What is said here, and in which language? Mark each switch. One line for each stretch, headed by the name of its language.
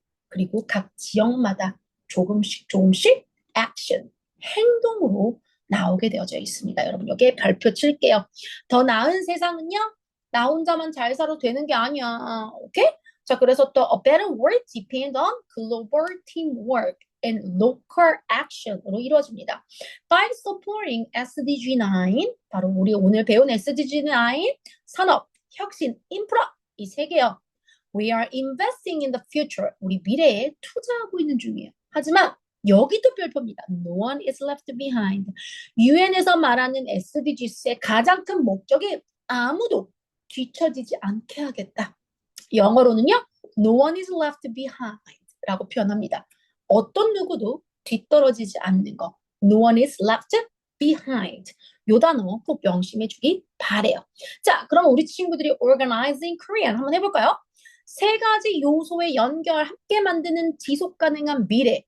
Korean: 그리고 각 지역마다 조금씩 action, 행동으로 나오게 되어져 있습니다. 여러분 여기에 별표 칠게요. 더 나은 세상은요. 나 혼자만 잘 살아도 되는 게 아니야. 오케이?
English: 자, 그래서 또 a better world depend on global teamwork and local action으로 이루어집니다. By supporting SDG9,
Korean: 바로 우리 오늘 배운 SDG9, 산업, 혁신, 인프라 이 세 개요.
English: We are investing in the future.
Korean: 우리 미래에 투자하고 있는 중이에요. 하지만 여기도 별표입니다.
English: No one is left behind.
Korean: UN에서 말하는 SDGs의 가장 큰 목적이 아무도 뒤처지지 않게 하겠다. 영어로는요.
English: No one is left behind
Korean: 라고 표현합니다. 어떤 누구도 뒤떨어지지 않는 거.
English: No one is left behind.
Korean: 요 단어 꼭 명심해 주기 바래요. 자, 그럼 우리 친구들이 organizing Korean 한번 해볼까요? 세 가지 요소의 연결 함께 만드는 지속 가능한 미래.